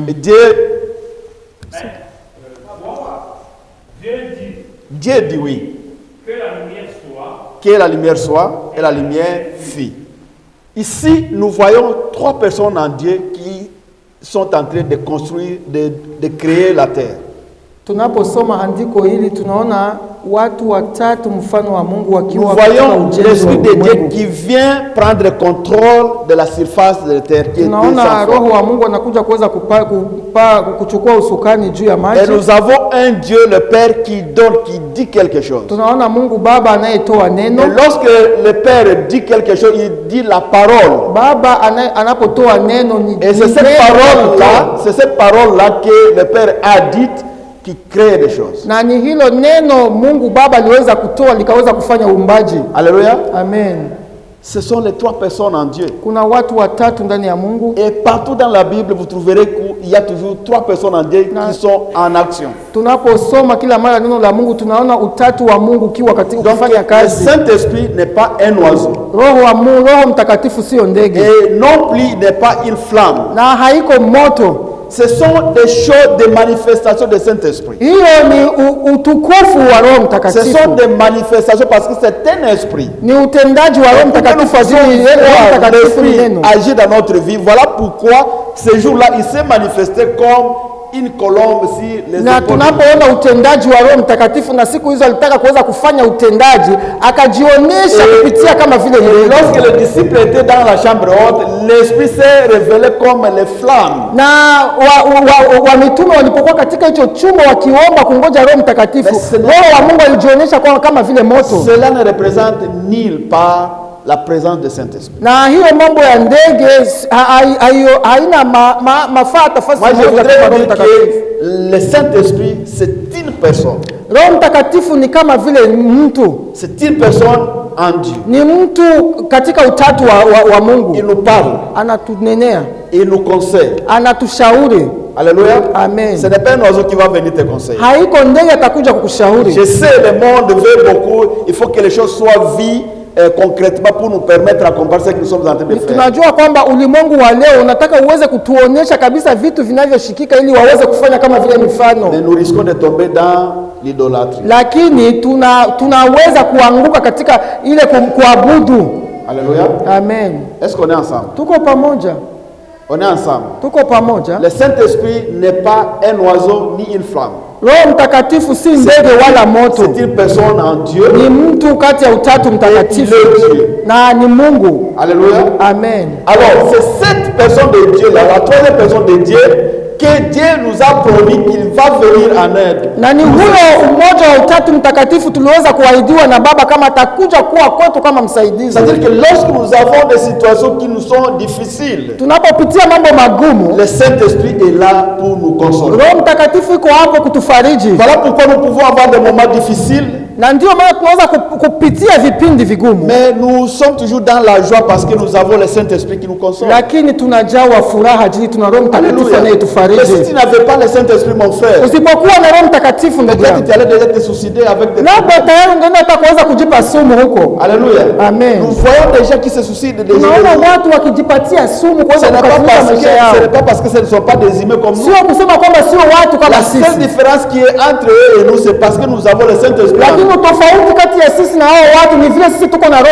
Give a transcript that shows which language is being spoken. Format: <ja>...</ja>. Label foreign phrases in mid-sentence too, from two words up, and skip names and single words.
<fr>Et Dieu dit oui. Que la lumière soit. Que la lumière soit, et la lumière fit. Ici, nous voyons 3 personnes en Dieu qui sont en train de construire, de créer la terre.</fr> <sw>Tunaposoma andiko hili tunaona watu watatu mfano wa Mungu wakiwa</sw> <fr>nous voyons l'Esprit de Dieu qui vient prendre le contrôle de la surface de la terre.</fr> <sw>Tunaona Roho wa Mungu anakuja kuweza kuchukua usukani juu ya maji.</sw> <fr>Et nous avons un Dieu le Père qui donne, qui dit quelque chose.</fr> <sw>Tunaona Mungu Baba anayetoa neno.</sw> <fr>Et lorsque le Père dit quelque chose, il dit la parole.</fr> <sw>Baba anapotoa neno ni.</sw> <fr>Et c'est cette parole-là que le Père a dite qui crée des choses.</fr> <sw>Na ni hilo neno Mungu Baba aliweza kutoa likaweza kufanya uumbaji.</sw> <fr>Alléluia. Amen. Ce sont les 3 personnes en Dieu.</fr> <sw>Kuna watu watatu ndani ya Mungu.</sw> <fr>Et partout dans la Bible, vous trouverez qu'il y a toujours 3 personnes en Dieu qui sont en action.</fr> <sw>Tunaposoma kila mara neno la Mungu tunaona utatu wa Mungu kiwa katika kufanya kazi.</sw> <fr>Le Saint-Esprit n'est pas un oiseau.</fr> <sw>Roho Mtakatifu sio ndege.</sw> <fr>Et non plus il n'est pas une flamme.</fr> <sw>Na haiko moto.</sw> <fr>Ce sont des choses, des manifestations du Saint-Esprit.</fr> <sw>Hiyo ni utukufu wa Roho Mtakatifu.</sw> <fr>Ce sont des manifestations parce que c'est un esprit.</fr> <sw>Ni utendaji wa Roho Mtakatifu.</sw> <fr>L'esprit agit dans notre vie. Voilà pourquoi ce jour-là, il s'est manifesté comme une colombe si les</fr> <sw>na tunapoona utendaji wa Roho Mtakatifu na siku hizo alitaka kuweza kufanya utendaji akajionyesha kupitia kama vile ndege.</sw> <fr>Lorsque les disciples étaient dans la chambre haute, l'esprit s'est révélé comme les flammes.</fr> <sw>Na wa mitume walipokuwa katika hicho chumba wakiomba kungoja Roho Mtakatifu, Roho wa Mungu alijionyesha kama vile moto.</sw> <fr>Cela ne représente nulle part la présence de Saint-Esprit.</fr> <sw>Na hiyo mambo ya ndege haina mafaa tofauti.</sw> <fr>Moi je voudrais dire que le Saint-Esprit c'est une personne.</fr> <sw>Roho Mtakatifu ni kama vile mtu.</sw> <fr>C'est une personne en Dieu.</fr> <sw>Ni mtu katika utatu wa Mungu.</sw> <fr>Il nous parle.</fr> <sw>Anatunenea.</sw> <fr>Il nous conseille.</fr> <sw>Anatushauri.</sw> <fr>Alléluia. Amen. Ce n'est pas un oiseau qui va venir te conseiller.</fr> <sw>Haiko ndege atakuja kukushauri.</sw> <fr>Je sais le monde veut beaucoup, il faut que les choses soient vues concrètement pour nous permettre à comprendre ce que nous sommes en train de faire.</fr> <sw>Tunajua kwamba ulimwengu wa leo unataka uweze kutuonyesha kabisa vitu vinavyoshikika ili waweze kufanya kama vile mifano.</sw> <fr>Mais nous risquons de tomber dans l'idolâtrie.</fr> <sw>Lakini tunaweza kuanguka katika ile kuabudu.</sw> <fr>Alléluia. Amen. Est-ce qu'on est ensemble?</fr> <sw>Tuko pamoja.</sw> <fr>On est ensemble.</fr> <sw>Tuko pamoja.</sw> <fr>Le Saint-Esprit n'est pas un oiseau ni une flamme.</fr> <sw>Roho Mtakatifu si ndege wala moto.</sw> <fr>C'est une personne en Dieu.</fr> <sw>Ni mtu kati ya utatu mtakatifu. Na ni Mungu.</sw> <fr>Alléluia. Amen. Alors, c'est cette personne de Dieu là, la troisième personne de Dieu, que Dieu nous a promis qu'il va venir en aide.</fr> <sw>Na ni huyo mmoja wa utatu mtakatifu tuliweza kuahidiwa na Baba kama atakuja kuwa kwetu kama msaidizi.</sw> <fr>C'est-à-dire que lorsque nous avons des situations qui nous sont difficiles,</fr> <sw>tunapopitia mambo magumu,</sw> <fr>le Saint-Esprit est là pour nous consoler.</fr> <sw>Roho Mtakatifu iko hapo kutufariji.</sw> <fr>Voilà pourquoi nous pouvons avoir des moments difficiles.</fr> <sw>Na ndio maana tunaweza kupitia vipindi vigumu.</sw> <fr>Mais nous sommes toujours dans la joie parce que nous avons le Saint-Esprit qui nous console.</fr> <sw>Lakini tunajawa furaha jili tuna Roho Mtakatifu anayetufariji.</sw> <fr>Mais si tu n'avais pas le Saint-Esprit, mon frère,</fr> <sw>usipokuwa na Roho Mtakatifu ndugu</sw> <fr>peut-être</fr> <sw>yangu,</sw> <fr>tu allais déjà te suicider avec des</fr> <sw>labda tayari ungeenda hata kuweza kujipa sumu huko.</sw> <fr>Alléluia. Amen. Nous voyons des gens qui se suicident des</fr> <sw>Tunaona watu wakijipatia sumu</sw> <fr>Ce</fr> <sw>kuweza</sw> <fr>n'est pas</fr> <sw>kukatiza maisha yao.</sw> <fr>pas parce que ce ne sont pas des humains comme nous.</fr> <sw>Sio kusema kwamba sio watu kama</sw> <fr>La</fr> <sw>sisi.</sw> <fr>seule différence qui est entre eux et nous, c'est parce que nous avons le Saint-Esprit.</fr> <sw>Lakini tofauti kati ya sisi na hao watu ni vile sisi tuko na Roho</sw>